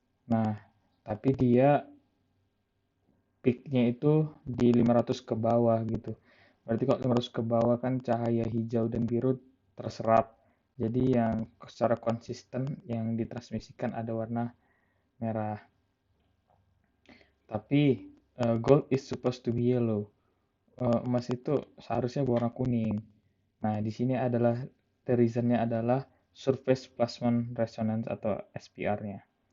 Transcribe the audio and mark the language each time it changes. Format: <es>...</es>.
<id>Nah, tapi dia peaknya itu di 500 ke bawah gitu. Berarti kalau 500 ke bawah kan cahaya hijau dan biru terserap. Jadi yang secara konsisten yang ditransmisikan ada warna merah.</id> <en>Tapi gold is supposed to be yellow.</en> <id>Emas itu seharusnya berwarna kuning. Nah, di sini adalah</id> <en>the reason-</en> <id>nya adalah surface plasmon resonance atau SPR-nya.</id>